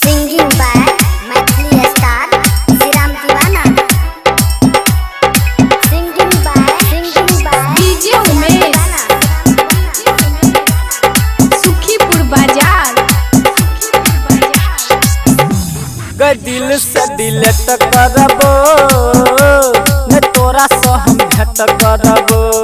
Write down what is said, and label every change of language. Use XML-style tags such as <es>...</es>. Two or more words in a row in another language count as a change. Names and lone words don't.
<en>Singing by Maithili star Siram Divana. Singing by</en> <mai>DJ उमेश सुखीपुर बाजार। दिल से डिलीट करबो ने तोरा से हम भेंट करबो।</mai>